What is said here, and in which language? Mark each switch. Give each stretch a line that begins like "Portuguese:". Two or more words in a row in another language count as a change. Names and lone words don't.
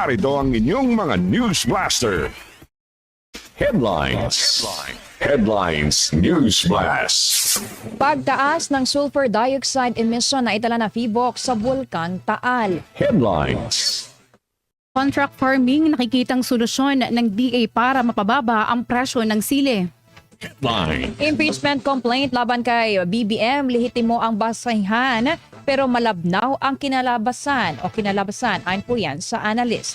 Filipino: narito ang inyong mga News Blaster. Headlines. Headlines News Blast. Pagtaas ng sulfur dioxide emission na itala na PHIVOLCS sa Bulkang Taal. Headlines.
English: Contract farming
Filipino: nakikitang solusyon ng DA para mapababa ang presyo ng sili. Headline.
English: Impeachment complaint
Filipino: laban kay BBM, lehitimo ang basahan pero malabnaw ang kinalabasan ayon po yan sa analyst.